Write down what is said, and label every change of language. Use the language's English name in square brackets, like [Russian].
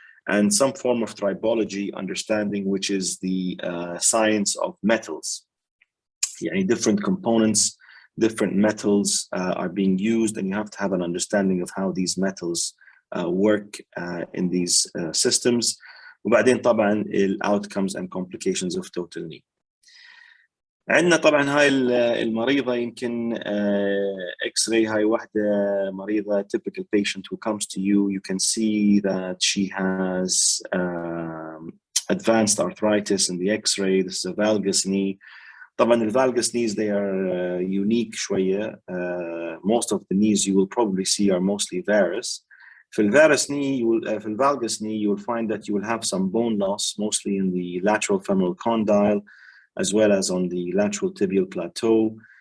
[English] And some form of tribology understanding, which is the science of metals. [Arabic] يعني [English] different components, different metals are being used, and you have to have an understanding of how these metals work in these systems. [Arabic] وبعدين طبعا [English] outcomes and complications of total knee. [Arabic] عندنا طبعا هاي المريضة يمكن X-ray، هاي واحدة مريضة [English] typical patient who comes to you. You can see that she has advanced arthritis in the X-ray. This is a valgus knee. [Arabic] طبعا [English] the valgus knees, they are unique [Arabic] شوية. [English] Most of the knees you will probably see are mostly varus. في الvarus knee, في الvalgus knee, you will find that you will have some bone loss, mostly in the lateral femoral condyle, as well as on the lateral tibial plateau.